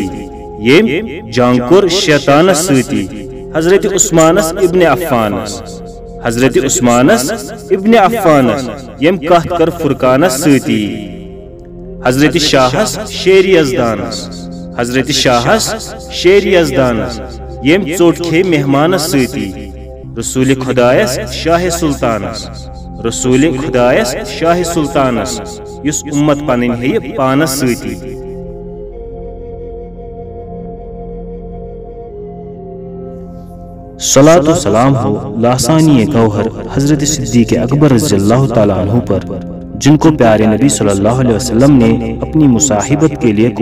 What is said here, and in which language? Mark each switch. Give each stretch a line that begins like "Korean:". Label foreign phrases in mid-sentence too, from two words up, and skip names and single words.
Kashmiri: یم جنگ کور شیطانس سۭتی حضرت عثمانس ابن عفانس حضرت عثمانس ابن عفانس یم کتھ کر فرقانس سۭتی حضرت شاہس شیر یزدانس حضرت شاہس شیر یزدانس یم ژوٹ کھے مہمانس سۭتی رسول خدایس شاہ سلطانس رسول خدایس شاہ سلطانس یس امت پنن ہے پانس سۭتی
Urdu: صلاۃ و سلام ہو لاسانی گوہر حضرت صدیق اکبر
Arabic: رضی اللہ تعالیٰ عنہ
Urdu: پر، جن کو پیارے نبی
Arabic: صلی اللہ علیہ وسلم
Urdu: نے اپنی مصاحبت کے لیے